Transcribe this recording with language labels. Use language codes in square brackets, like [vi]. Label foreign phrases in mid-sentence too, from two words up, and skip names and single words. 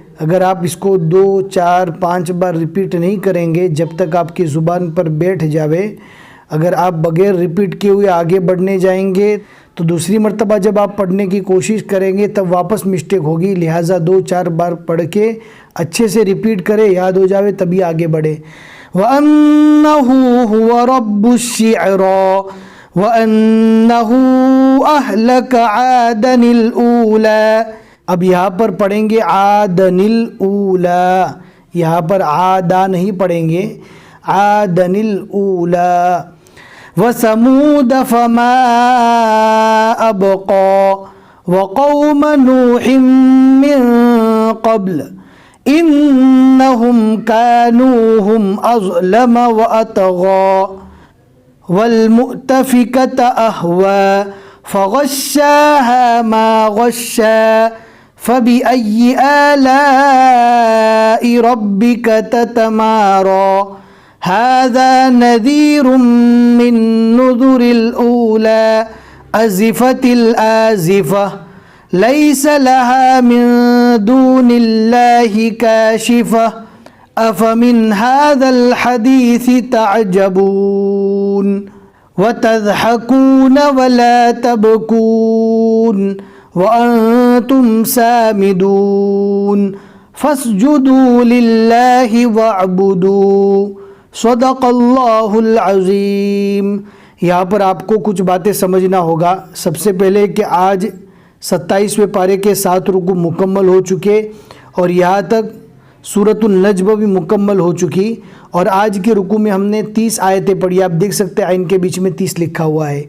[ur] اگر آپ اس کو 2، 4، 5 بار ریپیٹ نہیں کریں گے جب تک آپ کی زبان پر بیٹھ جاوے، اگر آپ بغیر ریپیٹ کیے ہوئے آگے بڑھنے جائیں گے تو دوسری مرتبہ جب آپ پڑھنے کی کوشش کریں گے تب واپس مسٹیک ہوگی. لہٰذا 2-4 بار پڑھ کے اچھے سے ریپیٹ کریں، یاد ہو جاوے تبھی آگے بڑھے. [ar] وأنه هو رب الشعرى وأنه أهلك عادا الأولى. [ur] اب یہاں پر پڑھیں گے [ar] عادا الأولى, [ur] یہاں پر عادا نہیں پڑھیں گے, [ar] عادا الأولى. وثمود فما أبقى وقوم نوح من قبل إنهم كانوا هم أظلم وأطغى والمؤتفكة أهوى فغشاها ما غشى فبأي آلاء ربك تتمارى هذا نذير من النذر الأولى أزفت الآزفة ليس لها من دون الله كاشفة أفمن هذا الحديث تعجبون وتضحكون ولا تبكون وأنتم سامدون فاسجدوا لله واعبدوا صدق الله العظيم. [ur] یہاں پر آپ کو کچھ باتیں سمجھنا ہوگا۔ سب سے پہلے کہ آج 27ویں پارے کے 7 رکوع مکمل ہو چکے اور یہاں تک سورۃ النجم بھی مکمل ہو چکی. اور آج کے رکوع میں ہم نے 30 آیتیں پڑھی۔ آپ دیکھ سکتے ہیں آئن کے بیچ میں 30 لکھا ہوا ہے.